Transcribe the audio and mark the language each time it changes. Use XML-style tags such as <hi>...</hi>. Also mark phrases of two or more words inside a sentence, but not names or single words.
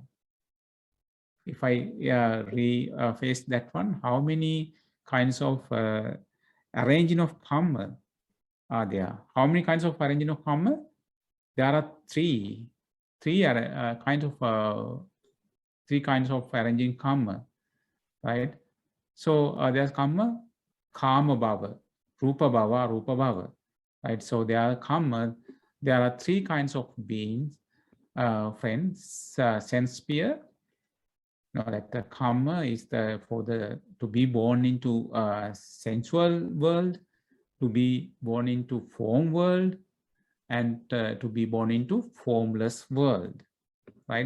<en>If I rephrase that one, how many kinds of arranging of karma are there? How many kinds of arranging of karma? There are three kinds of arranging karma, right? So there's karma,</en> <pi>kama bhava, rupa bhava,</pi> <en>right? So there are karma. There are 3 kinds of beings, friends. Sense sphere. That the karma is to be born into sensual world, to be born into form world, and to be born into formless world, right?</en>